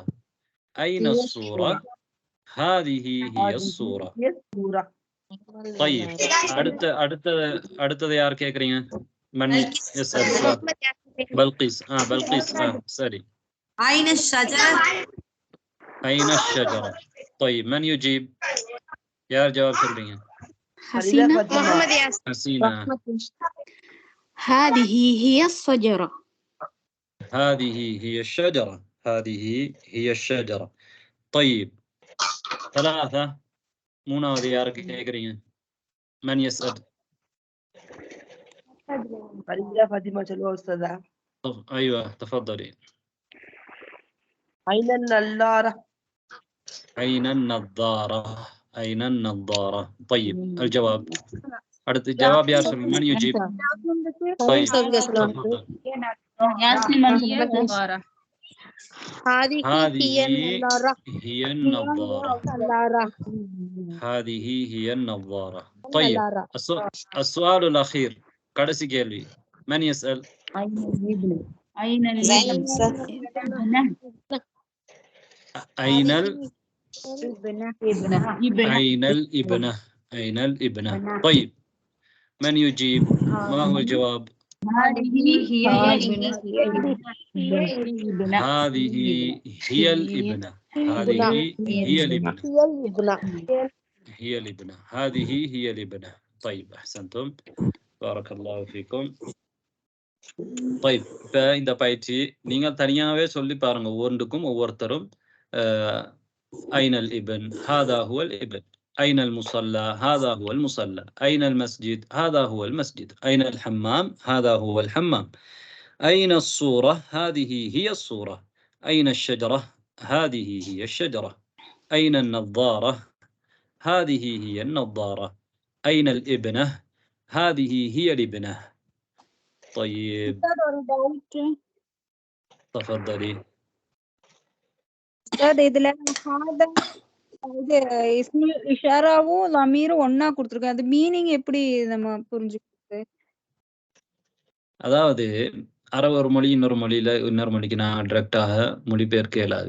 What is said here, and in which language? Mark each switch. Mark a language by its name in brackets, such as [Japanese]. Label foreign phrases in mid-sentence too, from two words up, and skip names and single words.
[Arabic] أين صورة؟ هذه هي صورة. [Tamil] طيب. அடுத்தது யார் கேக்குறீங்க? பல்கீஸ். பல்கீஸ். சரி. [Arabic] أين شجرة. أين الشجرة؟ طيب من يجيب؟ يا جواب سلبيا. حسينة محمد ياسر. حسينة. هذه هي الشجرة. هذه هي الشجرة. هذه هي الشجرة. [Tamil] طيب 3 மூணாவது யாருக்கு கேக்குறீங்க? [Arabic] من يسأل؟ فريدة فاطمة شلوى أستاذة. أيوة تفضلي. أين النظارة؟ أين النظارة؟ أين النظارة؟ طيب الجواب. அடுத்து الجواب يا رسول من يجيب؟ طيب تفضل. هذه هي النظارة. هي النظارة. هذه هي النظارة. طيب السؤال الأخير [Tamil] கடைசி கேள்வி. [Arabic] من يسأل؟ أين الإبنة؟ أين الإبنة؟ طيب من يجيب؟ ما هو الجواب؟ هذه هي الإبنة. هذه هي الإبنة. هذه هي الإبنة. هي الإبنة. هذه هي الإبنة. طيب أحسنتم. بارك الله فيكم. [Tamil] طيب இப்போ இந்த பயிற்சி நீங்கள் தனியாகவே சொல்லி பாருங்க. ஒவ்வொன்றுக்கும் ஒவ்வொருத்தரும் [Arabic] أين الابن؟ هذا هو الابن. أين المصلى؟ هذا هو المصلى. أين المسجد؟ هذا هو المسجد. أين الحمام؟ هذا هو الحمام. أين الصورة؟ هذه هي الصورة. أين الشجرة؟ هذه هي الشجرة. أين النظارة؟ هذه هي النظارة. أين الابنة؟ هذه هي الابنة. طيب تفضلي. [Tamil] இதுல இது [Arabic] اسم الإشارة [Tamil] லமீரும் ஒண்ணா கொடுத்திருக்காங்க. அது மீனிங் எப்படி நம்ம புரிஞ்சுக்கிறது? அதாவது ஒரு மொழி இன்னொரு மொழியில இன்னொரு மொழிக்கு நான் டைரக்டாக மொழிபெயர்க்க இயலாது.